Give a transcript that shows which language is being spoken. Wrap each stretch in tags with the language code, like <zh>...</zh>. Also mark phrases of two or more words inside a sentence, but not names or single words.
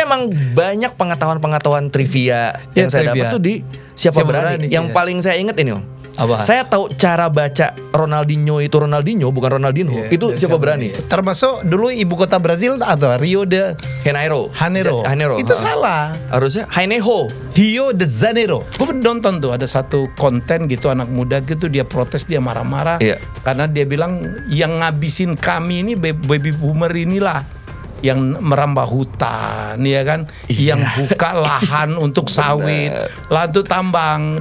<id>memang banyak pengetahuan trivia Ya, yang saya trivia. dapat tuh di Siapa Berani. Yang ya. paling saya ingat ini Om. Apa? Saya tahu cara baca Ronaldinho itu Ronaldinho bukan Ronaldinho. Iya, Itu dari Siapa Berani. Termasuk dulu ibu kota Brazil atau Rio de Janeiro. Janeiro. Itu salah. Harusnya Haineho. Rio de Janeiro. Gue nonton tuh ada satu konten gitu anak muda gitu dia protes dia marah-marah Iya. karena dia bilang yang ngabisin kami ini</id> <en>baby boomer</en> <id>inilah yang merambah hutan ya kan, yang buka lahan untuk sawit, lahan untuk tambang.</id>